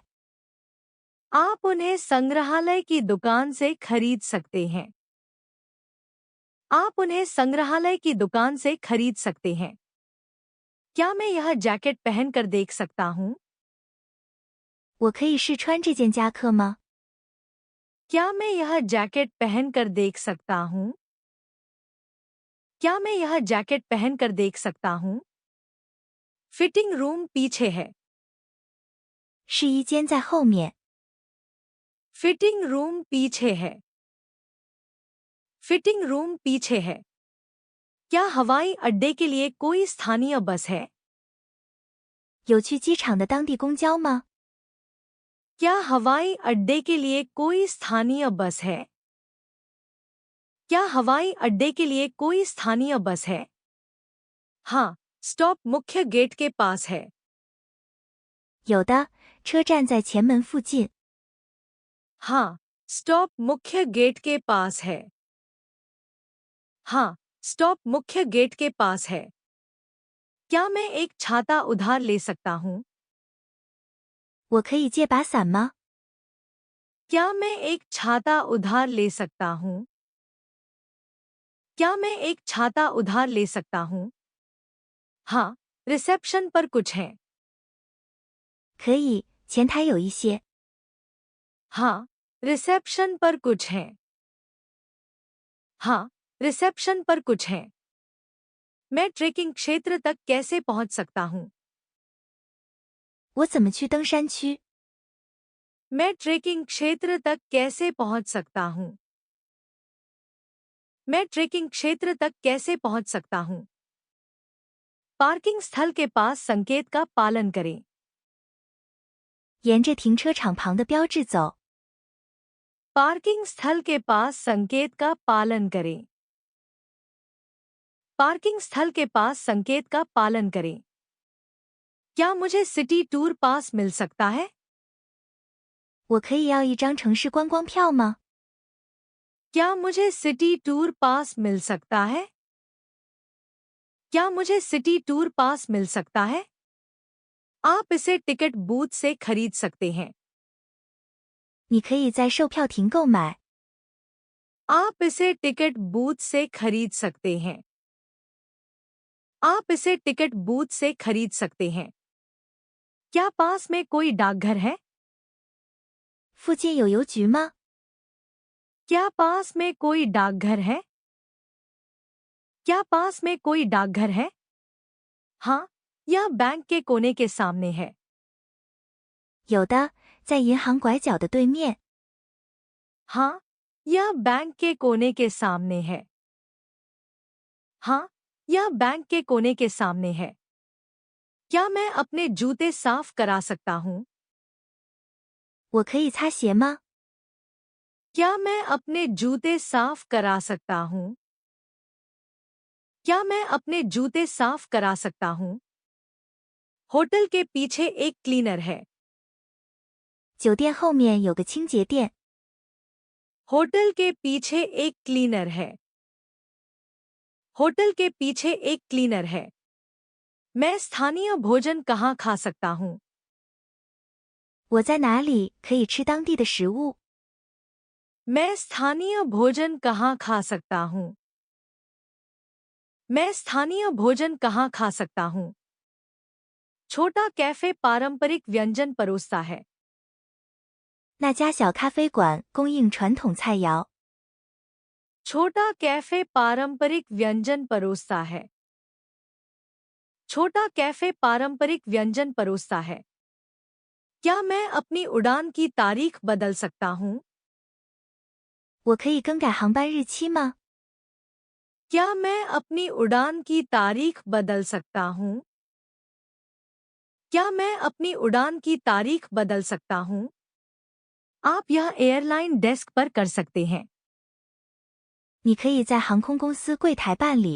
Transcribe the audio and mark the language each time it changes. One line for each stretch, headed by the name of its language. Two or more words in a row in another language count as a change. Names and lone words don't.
Hindi: आप उन्हें संग्रहालय की दुकान से खरीद सकते हैं। आप उन्हें संग्रहालय की दुकान से खरीद सकते हैं। क्या मैं यह जैकेट पहनकर देख सकता हूँ?
Chinese: 我可以试穿这件夹克吗？
Hindi: क्या मैं यह जैकेट पहनकर देख सकता हूँ? क्या मैं यह जैकेट पहनकर देख सकता हूँ?
English: fitting room
Hindi: पीछे है।
Chinese: 试衣间在后面。
English: fitting room
Hindi: पीछे है।
English: fitting room
Hindi: पीछे है। क्या हवाई अड्डे के लिए कोई स्थानीय बस है?
Chinese: 有去机场的当地公交吗？
Hindi: क्या हवाई अड्डे के लिए कोई स्थानीय बस है? क्या हवाई अड्डे के लिए कोई स्थानीय बस है? हाँ, स्टॉप मुख्य गेट के पास है।
Chinese: 有的，车站在前门附近。
Hindi: हाँ, स्टॉप मुख्य गेट के पास है। हाँ, स्टॉप मुख्य गेट के पास है। क्या मैं एक छाता उधार ले सकता हूँ?
Chinese: 我可以借把伞吗？
Hindi: क्या मैं एक छाता उधार ले सकता हूँ? क्या मैं एक छाता उधार ले सकता हूँ? हाँ, रिसेप्शन पर कुछ है।
Chinese: 可以，前台有一些。
Hindi: हाँ, रिसेप्शन पर कुछ है। हाँ, रिसेप्शन पर कुछ है। मैं ट्रेकिंग क्षेत्र तक कैसे पहुंच सकता हूँ?
Chinese: 我怎么去登山区？
Hindi: मैं ट्रेकिंग क्षेत्र तक कैसे पहुंच सकता हूँ? मैं ट्रेकिंग क्षेत्र तक कैसे पहुंच सकता हूँ? पार्किंग स्थल के पास संकेत का पालन करें।
Chinese: 沿着停车场旁的标志走。
Hindi: पार्किंग स्थल के पास संकेत का पालन करें। पार्किंग स्थल के पास संकेत का पालन करें। क्या मुझे
English: city tour pass
Hindi: मिल सकता है?
Chinese: 我可以要一张城市观光票吗？
Hindi: क्या मुझे
English: city tour pass
Hindi: मिल सकता है? क्या मुझे
English: city tour pass
Hindi: मिल सकता है? आप इसे
English: ticket booth
Hindi: से खरीद सकते हैं।
Chinese: 你可以在售票亭购买。
Hindi: आप इसे
English: ticket booth
Hindi: से खरीद सकते हैं। आप इसे
English: ticket booth
Hindi: से खरीद सकते हैं। क्या पास में कोई डाकघर है?
Chinese: 附近有邮局吗？
Hindi: क्या पास में कोई डाकघर है? क्या पास में कोई डाकघर है? हाँ, यह बैंक के कोने के सामने है।
Chinese: 有的，在银行拐角的对面。
Hindi: हाँ, यह बैंक के कोने के सामने है। हाँ, यह बैंक के कोने के सामने है। क्या मैं अपने जूते साफ करा सकता हूँ?
Chinese: 我可以擦鞋吗？
Hindi: क्या मैं अपने जूते साफ करा सकता हूँ? क्या मैं अपने जूते साफ करा सकता हूँ? होटल के पीछे एक क्लीनर है।
Chinese: 酒店后面有个清洁店。
Hindi: होटल के पीछे एक क्लीनर है। होटल के पीछे एक क्लीनर है। मैं स्थानीय भोजन कहाँ खा सकता हूँ?
Chinese: 我在哪里可以吃当地的食物？
Hindi: मैं स्थानीय भोजन कहाँ खा सकता हूँ? मैं स्थानीय भोजन कहाँ खा सकता हूँ? छोटा कैफे पारंपरिक व्यंजन परोसता है।
Chinese: 那家小咖啡馆供应传统菜肴。
Hindi: छोटा कैफे पारंपरिक व्यंजन परोसता है। छोटा कैफे पारंपरिक व्यंजन परोसता है। क्या मैं अपनी उड़ान की तारीख बदल सकता हूँ?
Chinese: 我可以更改航班日期吗？
Hindi: क्या मैं अपनी उड़ान की तारीख बदल सकता हूँ? क्या मैं अपनी उड़ान की तारीख बदल सकता हूँ? आप यह
English: airline desk
Hindi: पर कर सकते हैं।
Chinese: 你可以在航空公司柜台办理。